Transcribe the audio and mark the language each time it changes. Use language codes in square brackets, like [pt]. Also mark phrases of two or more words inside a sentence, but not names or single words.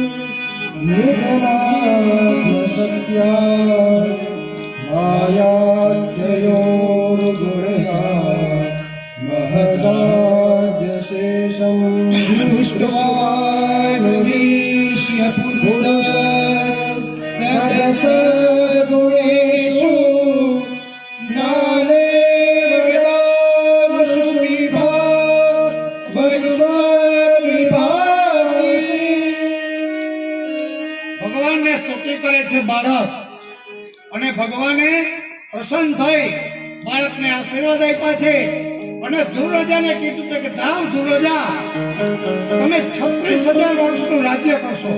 [sa] निधनाद्यसत्या मायाख्ययोर्गुणया महदाद्यशेषं दृष्ट्वानुवीक्ष्य पुरुषस्तदस गुणेषु ज्ञाने वेदांशु [gu] ભગવાનને સ્તુતિ કરે છે બાળક, અને ભગવાને પ્રસન્ન થઈ બાળકને આશીર્વાદ આપ્યા છે. અને ધ્રુવ રાજાને કીધું છે કે જાઓ ધ્રુવ રાજા, તમે 36,000 વર્ષનું રાજ્ય કરશો.